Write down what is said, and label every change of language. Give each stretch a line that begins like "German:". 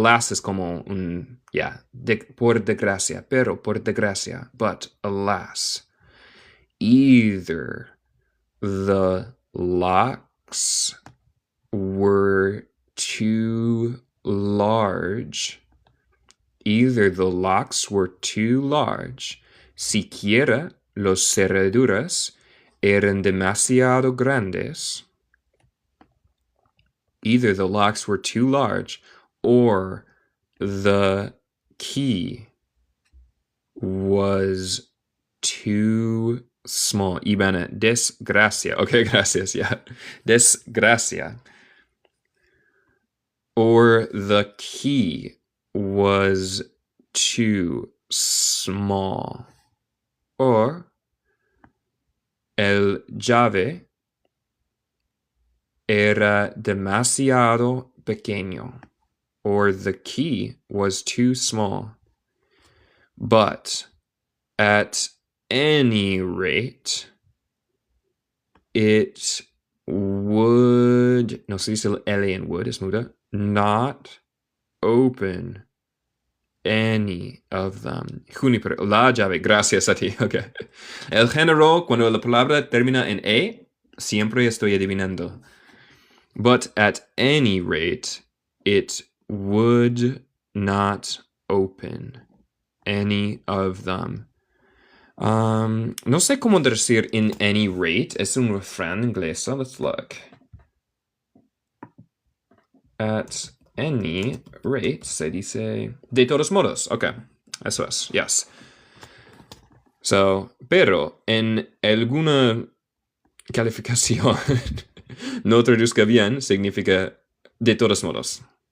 Spanish: Alas es como un, por desgracia, pero por desgracia.
English: But, alas, either the locks were too large. Either the locks were too large.
Spanish: Siquiera los cerraduras eran demasiado grandes.
English: Either the locks were too large or the key was too small.
Spanish: Ivana, desgracia. Okay, gracias, yeah. Desgracia.
English: Or the key was too small. Or
Spanish: el llave era demasiado pequeño.
English: Or the key was too small. But at any rate, it would,
Spanish: no se dice el L en would, es muda,
English: not open any of them.
Spanish: Juniper, la llave, gracias a ti. Okay. El género, cuando la palabra termina en E, siempre estoy adivinando.
English: But at any rate, it would not open any of them.
Spanish: No sé cómo decir
English: in any rate.
Spanish: Es un refrán inglés.
English: So let's look. At any rate
Spanish: se dice de todos modos. Ok, eso es. Yes. So, pero en alguna calificación no traduzca bien significa de todos modos.